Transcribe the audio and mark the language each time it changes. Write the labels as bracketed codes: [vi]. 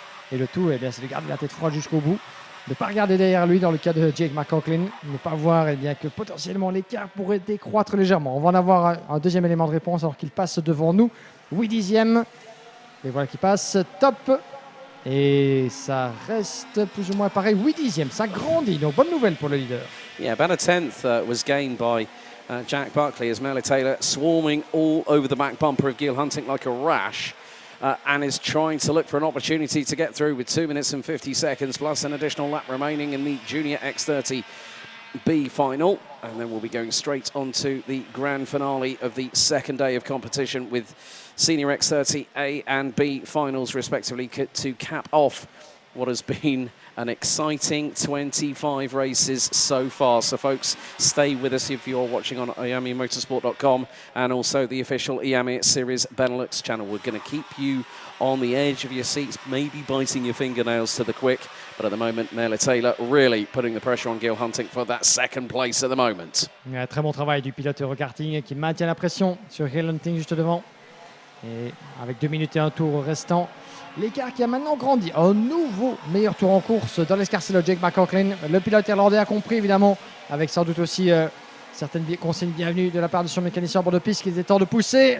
[fr] Et le tout, c'est de garder la tête froide jusqu'au bout, de ne pas regarder derrière lui dans le cas de Jake McLaughlin, ne pas voir que potentiellement l'écart pourrait décroître légèrement. On va en avoir un deuxième élément de réponse alors qu'il passe devant nous, 8/10. Et voilà qui passe, top. Et ça reste plus ou moins pareil, 8/10, ça grandit, donc bonne nouvelle pour le leader. [en] Yeah, about a 10th was gained by Jack Buckley as Merle Taylor swarming all over the back bumper of Gil Hunting like a rash and is trying to look for an opportunity to get through with 2 minutes and 50 seconds plus an additional lap remaining in the Junior X30 B final. And then we'll be going straight on to the grand finale of the second day of competition with Senior X30 A and B finals respectively to cap off what has been an exciting 25 races so far. So folks, stay with us if you're watching on IamiMotorsport.com and also the official IAMI Series Benelux channel. We're going to keep you on the edge of your seats, maybe biting your fingernails to the quick. But at the moment, Merle Taylor really putting the pressure on Gil Hunting for that second place at the moment. [fr] Très bon travail du pilote Eurokarting qui maintient la pression sur Gil Hunting juste devant. Et avec 2 minutes et un tour restant, l'écart qui a maintenant grandi. Un nouveau meilleur tour en course dans l'escarcelle de Jake McLaughlin. Le pilote irlandais a compris évidemment, avec sans doute aussi certaines consignes bienvenues de la part de son mécanicien en bord de piste qu'il était temps de pousser.